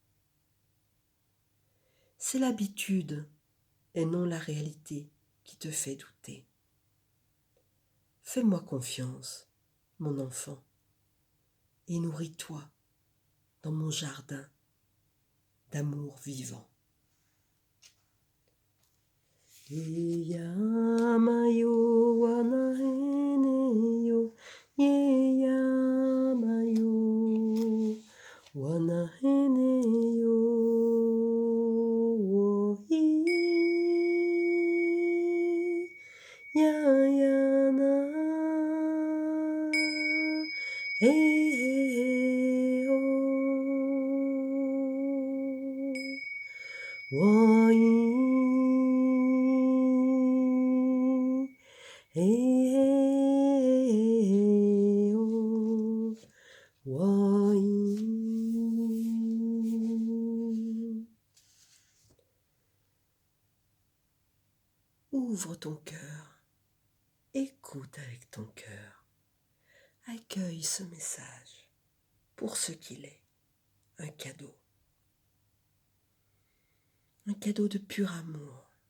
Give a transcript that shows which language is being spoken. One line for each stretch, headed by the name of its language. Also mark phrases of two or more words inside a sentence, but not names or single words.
French: C'est l'habitude et non la réalité qui te fait douter. Fais-moi confiance, mon enfant, et nourris-toi dans mon jardin d'amour vivant. Ye yamayo wanahene yo, ye yamayo wanahene yo, wo hi ya ya na hey hey hey oh wo hi hey hey oh wo hi. Ouvre ton cœur, écoute avec ton cœur, accueille ce message pour ce qu'il est, un cadeau de pur amour.